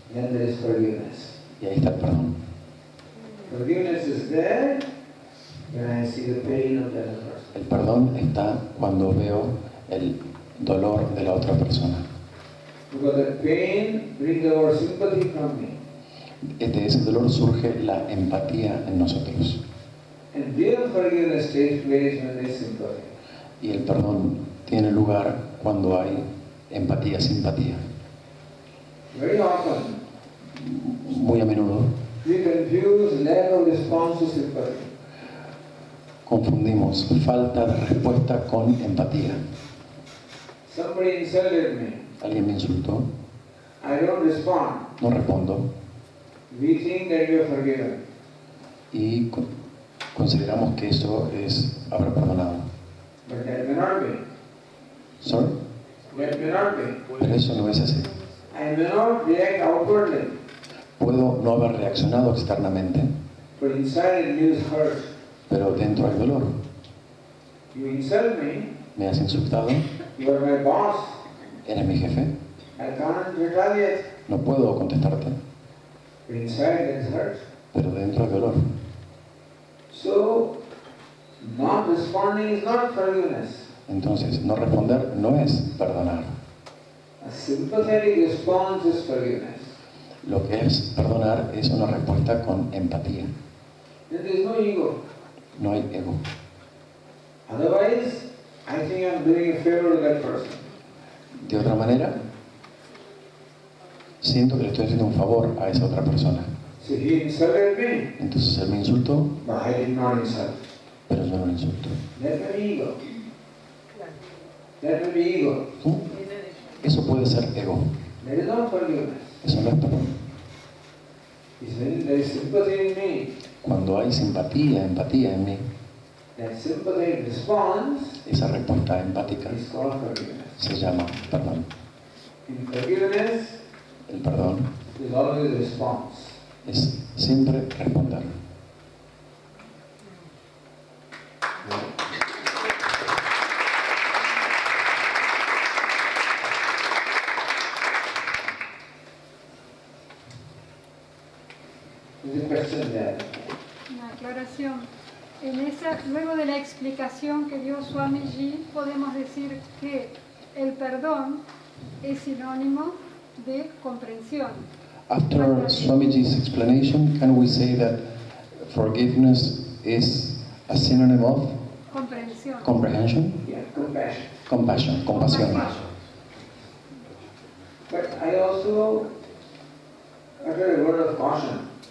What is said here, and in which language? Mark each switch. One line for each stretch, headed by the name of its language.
English: Then there is forgiveness.
Spanish: Y ahí está el perdón.
English: Forgiveness is there when I see the pain of the other person.
Spanish: El perdón está cuando veo el dolor de la otra persona.
English: Because the pain brings our sympathy from me.
Spanish: De ese dolor surge la empatía en nosotros.
English: And real forgiveness takes place when there is sympathy.
Spanish: Y el perdón tiene lugar cuando hay empatía, simpatía.
English: Very often,
Spanish: Muy a menudo
English: we confuse lack of response to sympathy.
Spanish: confundimos falta de respuesta con empatía.
English: Somebody insulted me.
Spanish: Alguien me insultó,
English: I don't respond.
Spanish: no respondo
English: We think that we are forgiven.
Spanish: y consideramos que eso es haber perdonado.
English: But that may not be. ¿Sorry? That may not be.
Spanish: Pero eso no es así.
English: I may not react outwardly,
Spanish: Puedo no haber reaccionado externamente,
English: but inside it feels hurt.
Spanish: pero dentro hay dolor.
English: You insult me,
Spanish: Me has insultado,
English: you are my boss.
Spanish: eres mi jefe,
English: I can't retaliate.
Spanish: no puedo contestarte,
English: But inside there is hurt.
Spanish: pero dentro hay dolor.
English: So, not responding is not forgiveness.
Spanish: Entonces, no responder no es perdonar.
English: A sympathetic response is forgiveness.
Spanish: Lo que es perdonar es una respuesta con empatía.
English: Then there is no ego.
Spanish: No hay ego.
English: Otherwise, I think I'm doing a favor to that person.
Spanish: De otra manera, siento que le estoy haciendo un favor a esa otra persona.
English: So he insulted me,
Spanish: Entonces él me insultó,
English: but I did not insult.
Spanish: pero yo no le insulto.
English: That may be ego. That may be ego.
Spanish: ¿Cómo? Eso puede ser ego.
English: That is not forgiveness.
Spanish: Eso no es perdón.
English: It's when there is sympathy in me.
Spanish: Cuando hay simpatía, empatía en mí,
English: That sympathetic response
Spanish: esa respuesta empática
English: is called forgiveness.
Spanish: se llama perdón.
English: In forgiveness,
Spanish: El perdón
English: there is always a response.
Spanish: es siempre responder.
English: There's a question there.
Spanish: aclaración. Luego de la explicación que dio Swamiji, podemos decir que el perdón es sinónimo de comprensión.
English: After Swamiji's explanation, can we say that forgiveness is a synonym of
Spanish: Comprensión.
English: comprehension? Yeah, compassion. Compassion, compasión. But I also utter a word of caution.